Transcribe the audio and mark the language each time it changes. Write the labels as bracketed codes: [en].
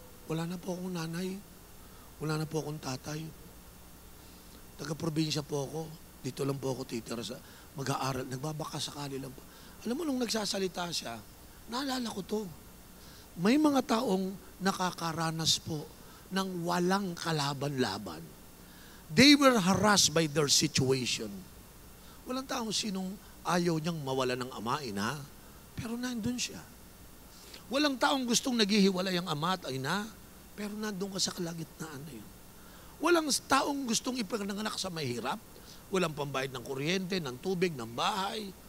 [tl] Wala na po akong nanay. Wala na po akong tatay. Taga-probinsya po ako. Dito lang po ako titira sa mag-aaral. Nagbabaka sakali lang po. Alam mo, nung nagsasalita siya, naalala ko to. May mga taong nakakaranas po ng walang kalaban-laban. [en] They were harassed by their situation. [tl] Walang taong sinong ayaw niyang mawala ng ama, ina, pero nandun siya. Walang taong gustong naghihiwalay ang ama at ina, pero nandun ka sa kalagitnaan na yun. Walang taong gustong ipanganak sa mahirap, walang pambayad ng kuryente, ng tubig, ng bahay.